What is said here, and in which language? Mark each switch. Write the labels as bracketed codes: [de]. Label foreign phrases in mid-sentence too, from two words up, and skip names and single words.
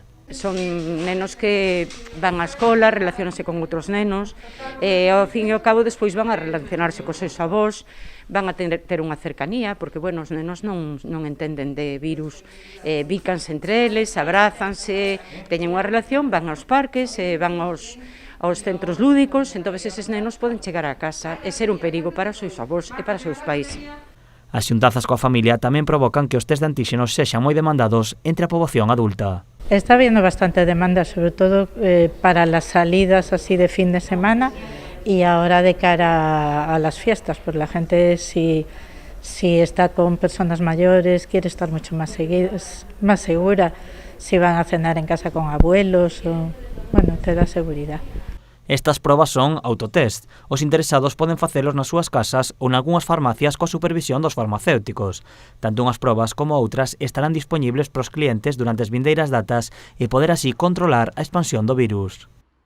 [gl] Son nenos que van á escola, relacionanse con outros nenos e ao fin e ao cabo despois van a relacionarse cos seus avós, van a ter unha cercanía, porque, bueno, os nenos non entenden de virus, bícanse entre eles, abrazanse, teñen unha relación, van aos parques, van aos centros lúdicos, entón eses nenos poden chegar á casa e ser un perigo para os seus avós e para os seus pais. As xuntanzas coa familia tamén provocan que os test de antíxenos sexan moi demandados entre a poboación adulta. [es] Está habiendo bastante demanda, sobre todo para las salidas así de fin de semana y ahora de cara a las fiestas, pues la gente si está con personas mayores quiere estar mucho más segura, si van a cenar en casa con abuelos, bueno, te da seguridad. [gl] Estas probas son autotest. Os interesados poden facelos nas súas casas ou nalgúnas farmacias coa supervisión dos farmacéuticos. Tanto unhas probas como outras estarán dispoñibles para os clientes durante as vindeiras datas e poder así controlar a expansión do virus.